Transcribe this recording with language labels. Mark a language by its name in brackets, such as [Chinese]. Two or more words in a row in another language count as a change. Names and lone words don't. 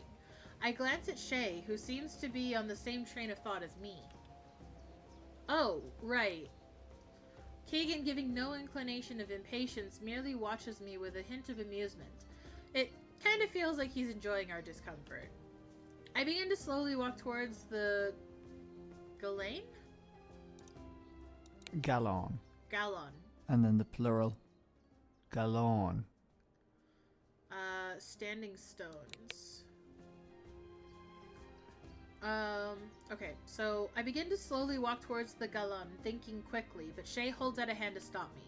[English] I glance at Shay, who seems to be on the same train of thought as me. Oh, right. Keegan, giving no inclination of impatience, merely watches me with a hint of amusement. It kind of feels like he's enjoying our discomfort. I begin to slowly walk towards the... Galane? Galon. Galon. And then the plural. Galon. Standing stones. Okay, so I begin to slowly walk towards the Galon, thinking quickly, but Shay holds out a hand to stop me.